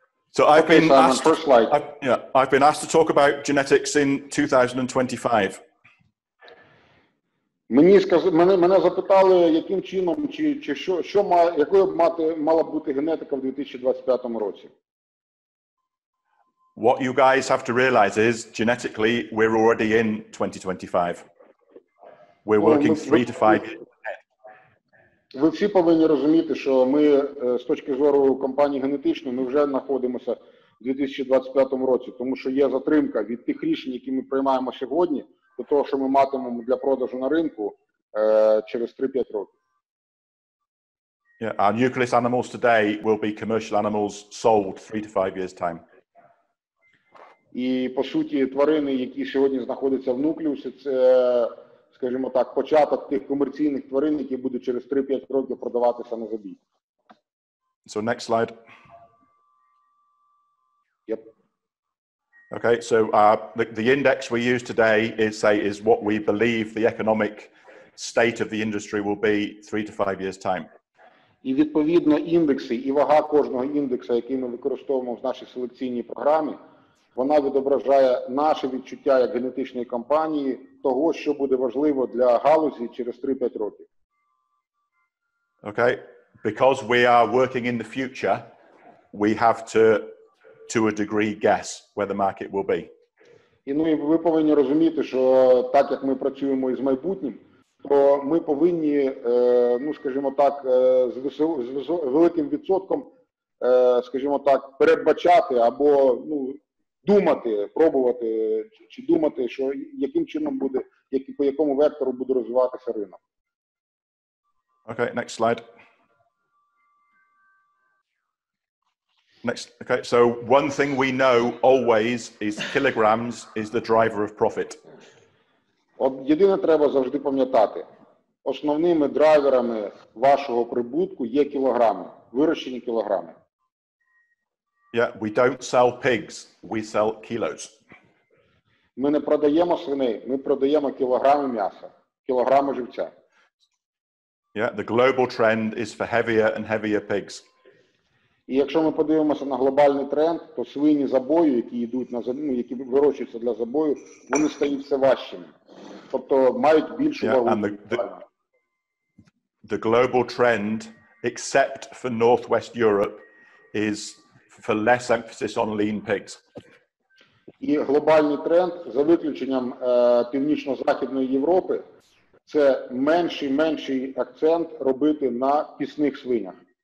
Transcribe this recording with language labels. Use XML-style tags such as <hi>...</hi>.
<en>So I've been asked to talk about genetics in 2025.</en> <uk>Мене запитали, яким чином, якою мала бути генетика в 2025 році.</uk> <en>What you guys have to realize is, genetically, we're already in 2025. We're working 3 to 5 years.</en> <uk>Ви всі повинні розуміти, що ми, з точки зору компанії генетичної, ми вже знаходимося в 2025 році, тому що є затримка від тих рішень, які ми приймаємо сьогодні, до того, що ми матимемо для продажу на ринку через 3-5 років.</uk> <en>Yeah, our nucleus animals today will be commercial animals sold 3 to 5 years' time.</en> <uk>І, по суті, тварини, які сьогодні знаходяться в нуклеусі, це, скажімо так, початок тих комерційних тварин, які будуть через 3-5 років продаватися на забій.</uk> <en>So next slide. Yep. Okay, so the index we use today is what we believe the economic state of the industry will be 3 to 5 years' time.</en> <uk>І, відповідно, індекси і вага кожного індекса, який ми використовуємо в нашій селекційній програмі, вона відображає наше відчуття як генетичної компанії того, що буде важливо для галузі через 3-5 років.</uk> <en>Okay, because we are working in the future, we have to a degree guess where the market will be.</en> <uk>І ви повинні розуміти, що так як ми працюємо із майбутнім, то ми повинні, скажімо так, з великим відсотком, скажімо так, передбачати або, думати, пробувати, чи думати, що яким чином буде, по якому вектору буде розвиватися ринок.</uk> <en>Okay, next slide. Next. Okay, so one thing we know always is kilograms is the driver of profit.</en> <uk>От єдине треба завжди пам'ятати. Основними драйверами вашого прибутку є кілограми, вирощені кілограми.</uk> <en>Yeah, we don't sell pigs, we sell kilos.</en> <uk>Ми не продаємо свиней, ми продаємо кілограми м'яса, кілограми живця.</uk> <en>Yeah, the global trend is for heavier and heavier pigs.</en> <uk>І якщо ми подивимося на глобальний тренд, то свині забою, які йдуть які вирощуються для забою, вони стають все важчими. Тобто мають більшу вагу.</uk> <en>The global trend, except for Northwest Europe, is for less emphasis on lean pigs.</en> <uk>І глобальний тренд, за виключенням Північно-Західної Європи, це менший акцент робити на пісних свинях.</uk>